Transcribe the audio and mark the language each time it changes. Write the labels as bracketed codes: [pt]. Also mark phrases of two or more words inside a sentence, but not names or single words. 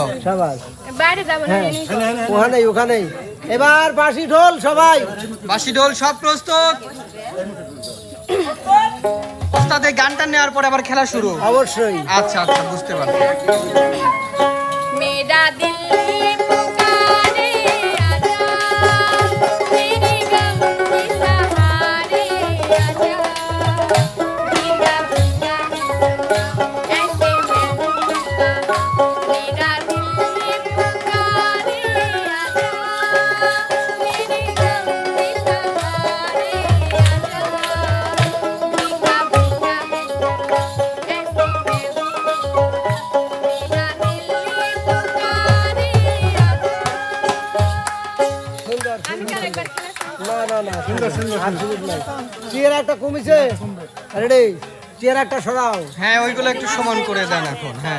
[bn] সাবাস। বাইরে যাবো না, হ্যাঁ, এমনি করো। ওখানেই ওখানেই। এবার বাঁশি ঢোল সবাই। বাঁশি ঢোল সব প্রস্তুত। ওস্তাদ এই গানটা নেওয়ার পরে আবার খেলা শুরু। অবশ্যই। আচ্ছা আচ্ছা, বুঝতে পারছি। [hi] मेरा दिल पुकारे आजा मेरे गम के सहारे आजा भीगा भीगा ऐसे मैं भीगा मेरा दिल पुकारे आजा मेरे गम के सहारे आजा भीगा भीगा ऐसे मैं [bn] চেয়ার একটা কমিছে রেডি চেয়ার একটা সরাও হ্যাঁ ওইগুলো একটু সমান করে দেন এখন। হ্যাঁ